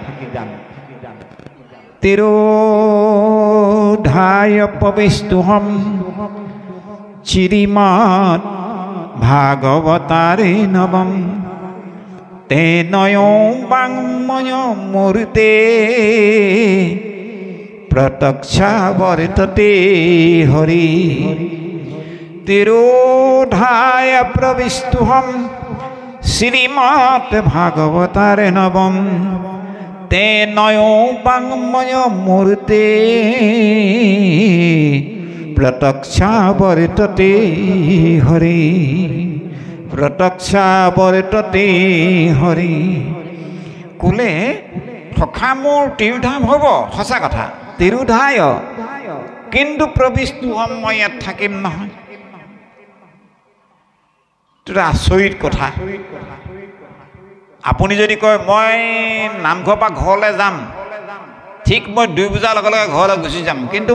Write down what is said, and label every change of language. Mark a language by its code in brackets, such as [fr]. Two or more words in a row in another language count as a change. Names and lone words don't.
[sa] तिरोधाय प्रविष्टुहम् श्रीमत् भागवतारे नवम। तेनय वाङ्मय मूर्ते प्रत्यक्षावर्तते हरि तिरोधाय प्रविष्टुहं श्रीमद् भागवतारे नवम तेनयो वाङ्मय मूर्ते प्रत्यक्षावर्तते हरि प्रत्यक्षावर्तते हरि [as] কোলে সখা মোৰ তিৰোধাম হ'ব সঁচা কথা তিৰোধায় কিন্তু প্ৰবিষ্টু হ'ম মই ইয়াত থাকিম নহয় এটা আচৰিত কথা আপুনি যদি কয় মই নামঘৰ পৰা ঘৰলৈ যাম ঠিক মই 2 বজাৰ লগে লগে ঘৰলৈ গুচি যাম কিন্তু